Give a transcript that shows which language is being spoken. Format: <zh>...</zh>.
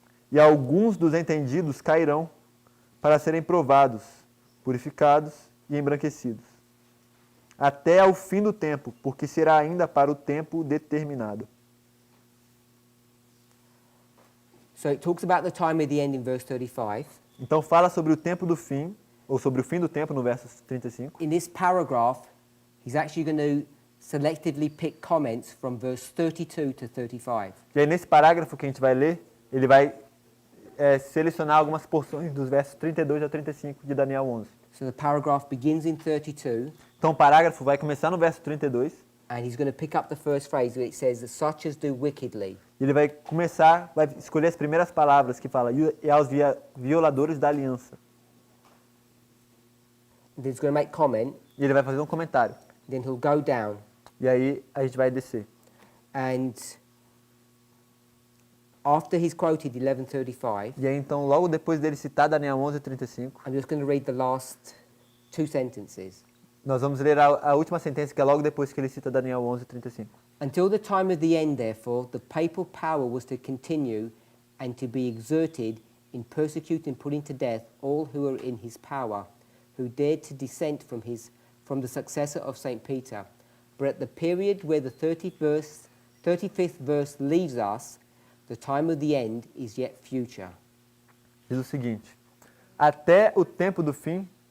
<pt>E alguns dos entendidos cairão para serem provados, purificados e embranquecidos, até ao fim do tempo, porque será ainda para o tempo determinado.</pt> <en>So it talks about the time of the end in verse 35.</en> <pt>Então fala sobre o tempo do fim, ou sobre o fim do tempo no verso 35.</pt> <en>In this paragraph, he's actually going to selectively pick comments from verse 32 to 35.</en> <pt>E aí nesse parágrafo que a gente vai ler, ele vai selecionar algumas porções dos versos 32 a 35 de Daniel 11.</pt> <en>So the paragraph begins in 32,</en> <pt>Então o parágrafo vai começar no verso 32,</pt> <en>and he's going to pick up the first phrase where it says, such as do wickedly.</en> <pt>Ele vai começar, vai escolher as primeiras palavras que fala, e aos violadores da aliança.</pt> <en>And he's going to make comment,</en> <pt>E ele vai fazer um comentário.</pt> <en>then he'll go down.</en> <pt>E aí a gente vai descer.</pt> <en>And after he's quoted 11:35,</en> <pt>E aí então, logo depois dele citar Daniel 11:35,</pt> <en>I'm just going to read the last two sentences.</en> <pt>nós vamos ler a última sentença, que é logo depois que ele cita Daniel 11:35.</pt> <en>Until the time of the end, therefore, the papal power was to continue and to be exerted in persecuting and putting to death all who were in his power, who dared to dissent from the successor of St. Peter. But at the period where the 35th verse leaves us, the time of the end is yet future.</en> <pt>Diz o seguinte: até o tempo do fim.</pt>